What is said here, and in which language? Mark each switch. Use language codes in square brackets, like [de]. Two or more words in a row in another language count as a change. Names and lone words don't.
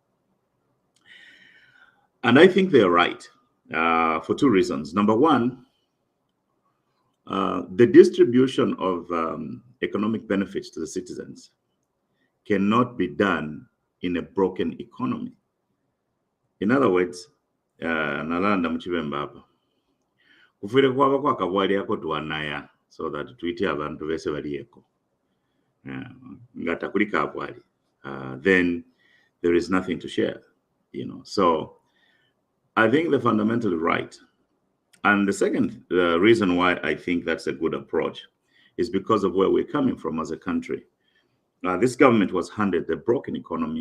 [en] And I think they're right for two reasons. Number one, the distribution of economic benefits to the citizens cannot be done in a broken economy. In other words, [bem] nalanda muchibemba apa kufire kwaba kwakabwaliako twanaya [en] so that [bem] tuite abantu bese balieko nga takuli kabwali [en] then there is nothing to share, so I think they're fundamentally right. And the second reason why I think that's a good approach is because of where we're coming from as a country. This government was handed a broken economy.